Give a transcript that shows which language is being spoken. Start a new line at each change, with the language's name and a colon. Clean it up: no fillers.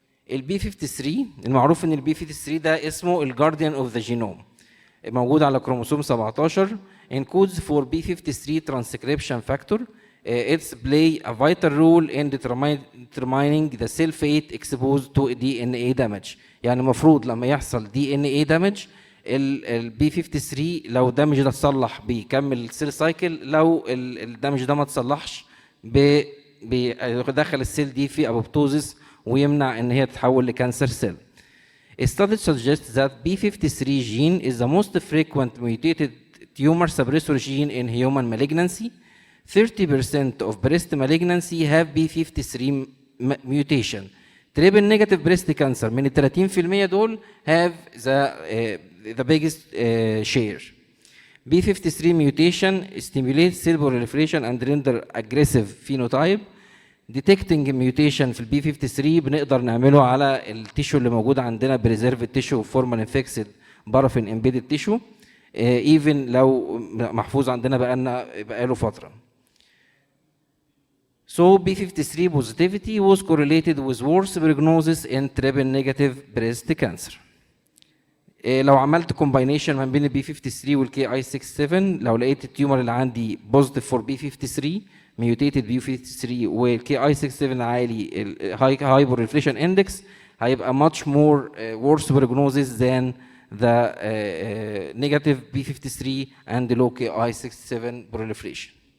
Arabic: البي 53 المعروف ان البي 53 ده اسمه الجارديان اوف ذا جينوم، موجود على كروموسوم 17
English: encodes for B53 transcription factor. It's play a vital role in determining the cell fate exposed to DNA damage.
Arabic: يعني المفروض لما يحصل DNA damage البي 53 لو الدمج ده اتصلح بيكمل السيل سايكل، لو الدمج ده ما اتصلحش بيدخل السيل دي في ابوبتوزيس ويمنع ان هي تتحول لكانسر سيل.
English: Studies suggest that B53 gene is the most frequent mutated tumor suppressor gene in human malignancy. 30% of breast malignancy have B53 mutation. Triple negative breast cancer
Arabic: من ال 30% دول
English: have the biggest share. B53 mutation stimulates cell proliferation and render aggressive phenotype.
Arabic: Detecting mutation في البي 53 بنقدر نعمله على التيشو اللي موجود عندنا
English: preserved tissue formalin fixed paraffin embedded tissue
Arabic: even لو محفوظ عندنا بقاله فترة.
English: So B53 positivity was correlated with worse prognosis in triple negative breast cancer.
Arabic: لو عملت combination ما بين البي 53 والكي اي 67 لو لقيت التيومر اللي عندي
English: positive for B53 mutated B53
Arabic: والكي اي 67 عالي
English: high proliferation index هيبقى much more worse prognosis than the negative B53 and low KI 67 proliferation.